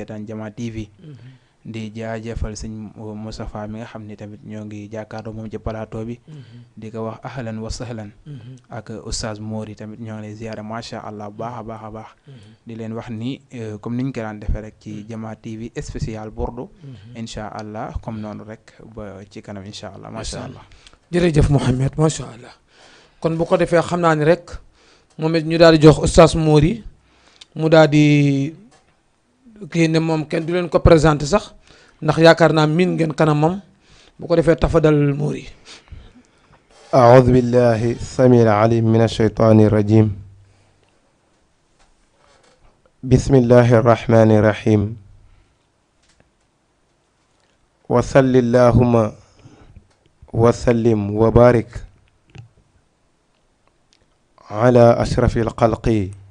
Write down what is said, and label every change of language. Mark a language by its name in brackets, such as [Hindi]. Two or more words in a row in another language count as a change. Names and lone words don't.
[Wolof] seetaan Jama TV di jaajëfal sëñ Moustapha mi nga xam ne tamit ñoo ngi jàkkaarloo moom ci plateau bi di ko wax [Arabic] أهلا وسهلا [Wolof] ak oustaz Mori tamit ñoo ngi lay ziyaara [Arabic] ما شاء الله [Wolof] bu baax a baax a baax di leen wax ni comme niñ ko daan defee rek ci Jama TV spécial Burdu [Arabic] إن شاء الله [Wolof] comme noonu rek ba ci kanam [Arabic] إن شاء الله ما شاء الله. [Wolof] jërëjëf Mouhamed [Arabic] ما شاء الله [Wolof] kon bu ko defee xam naa ni rek moom it ñu daal di jox oustaz Mori mu daal di kii ne moom kenn du leen ko présenté sax ndax yaakaar naa miin ngeen kanamam bu ko defee tafadal Mori. [Arabic] أعوذ بالله السميع العليم من الشيطان الرجيم بسم الله الرحمن الرحيم وصل اللهم وسلم وبارك على أشرف الخلق